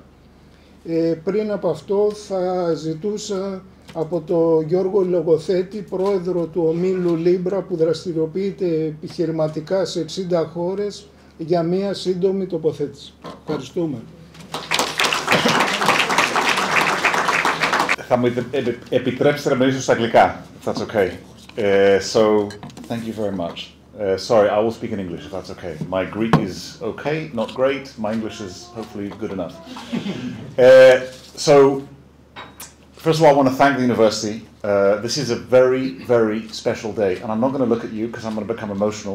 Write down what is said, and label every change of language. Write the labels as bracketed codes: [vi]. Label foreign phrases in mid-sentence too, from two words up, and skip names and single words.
[el] Πριν από αυτό θα ζητούσα από τον Γιώργο Λογοθέτη, πρόεδρο του ομίλου Λίμπρα που δραστηριοποιείται επιχειρηματικά σε 60 χώρες, για μία σύντομη τοποθέτηση. Ευχαριστούμε. Θα μου επιτρέψετε να μιλήσω στα αγγλικά, [en] if that's okay. So, thank you very much. Sorry, I will speak in English if that's okay. My Greek is okay, not great. My English is hopefully good enough. So, first of all, I want to thank the university. This is a very, very special day. And I'm not going to look at you because I'm going to become emotional.